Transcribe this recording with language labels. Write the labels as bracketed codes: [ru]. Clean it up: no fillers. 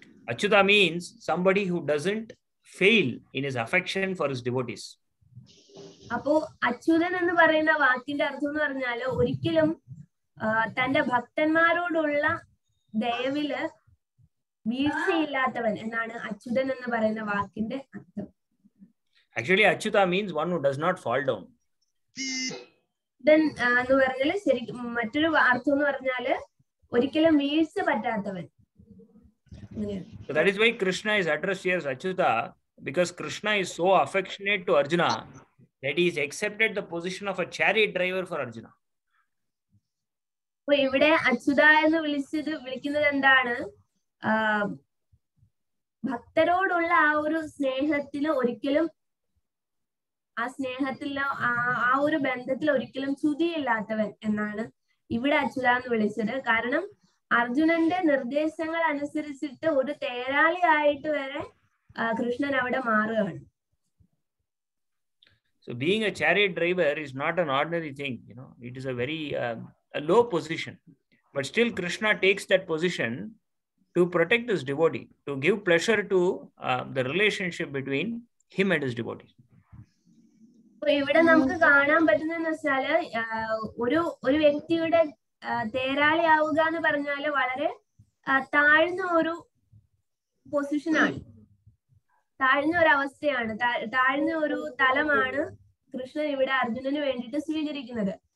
[en] Achyuta means somebody who doesn't fail in his affection for his devotees. [ml] അപ്പോ അച്യുതൻ എന്ന് പറയുന്ന വാക്കിന്റെ അർത്ഥം എന്ന് പറഞ്ഞാല് ഒരിക്കലും തന്റെ ഭക്തന്മാരോടുള്ള ദയവില് വീഴ്ചയില്ലാത്തവൻ എന്നാണ് അച്യുതൻ എന്ന് പറയുന്ന വാക്കിന്റെ അർത്ഥം. [en] Actually, Achyuta means one who does not fall down. [ml] എന്ന് പറഞ്ഞാല് ശരിക്കും മറ്റൊരു അർത്ഥം എന്ന് പറഞ്ഞാല് ഒരിക്കലും വീഴ്ച പറ്റാത്തവൻ. [en] So that is why Krishna is addressed here as Achyuta, because Krishna is so affectionate to Arjuna that he has accepted the position of a chariot driver for Arjuna. [ml] അപ്പൊ ഇവിടെ അച്യുത എന്ന് വിളിക്കുന്നത് എന്താണ്? ഭക്തരോടുള്ള ആ ഒരു സ്നേഹത്തിൽ ഒരിക്കലും ആ സ്നേഹത്തിലോ ആ ഒരു ബന്ധത്തിൽ ഒരിക്കലും ചുതിയില്ലാത്തവൻ എന്നാണ് ഇവിടെ അച്യുത എന്ന് വിളിച്ചത്. കാരണം അർജുനന്റെ നിർദ്ദേശങ്ങൾ അനുസരിച്ചിട്ട് ഒരു തേരാളി ആയിട്ട് വരെ കൃഷ്ണൻ അവിടെ മാറുകയാണ്. [en] So being a chariot driver is not an ordinary thing, you know. It is a very a low position, but still Krishna takes that position to protect his devotee, to give pleasure to the relationship between him and his devotee. [ml] ഇവിടെ നമുക്ക് കാണാൻ പറ്റുന്നതെന്ന് വെച്ചാല് ഒരു വ്യക്തിയുടെ തേരാളി ആവുക എന്ന് പറഞ്ഞാല് വളരെ താഴ്ന്ന ഒരു പൊസിഷനാണ്, താഴ്ന്ന ഒരു അവസ്ഥയാണ്, താഴ്ന്ന ഒരു തലമാണ് കൃഷ്ണൻ ഇവിടെ അർജുനന് വേണ്ടിയിട്ട് സ്വീകരിക്കുന്നത്.